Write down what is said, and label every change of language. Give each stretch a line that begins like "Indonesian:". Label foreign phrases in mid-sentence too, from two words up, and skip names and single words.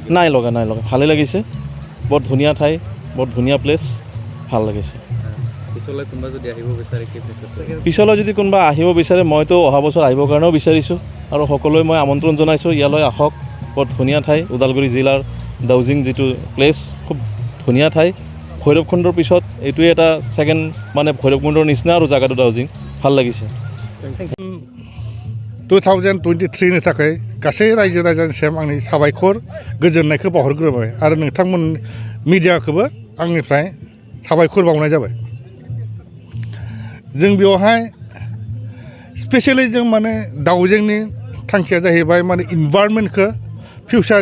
Assamese: নাই লগা ভালে লাগিছে বৰ ধুনীয়া ঠাই বৰ ধুনীয়া প্লেচ ভাল লাগিছে পিছলৈ যদি কোনোবা আহিব বিচাৰে মইতো অহা বছৰ আহিবৰ কাৰণেও বিচাৰিছোঁ আৰু সকলোৱে মই আমন্ত্ৰণ জনাইছোঁ ইয়ালৈ আহক বৰ ধুনীয়া ঠাই ওদালগুৰি জিলাৰ ডাউজিং যিটো প্লেচ খুব ধুনীয়া ঠাই ভৈৰৱকুণ্ডৰ পিছত এইটোৱে এটা ছেকেণ্ড মানে ভৈৰৱকুণ্ডৰ নিচিনা আৰু জাগাটো ডাউজিং ভাল লাগিছে
Bodo: 2023नि थाखाय गासै रायजो राजानिसिम आंनि साबायखर गोजोननायखौ बावहरग्रोबाय आरो नोंथांमोन मिडियाखौबो आंनिफ्राय साबायखर बावनाय जाबाय जों बेवहाय स्पेशली जों माने दाउजेंनि थांखिया जाहैबाय माने इनभाइरनमेन्टखौ फिउचार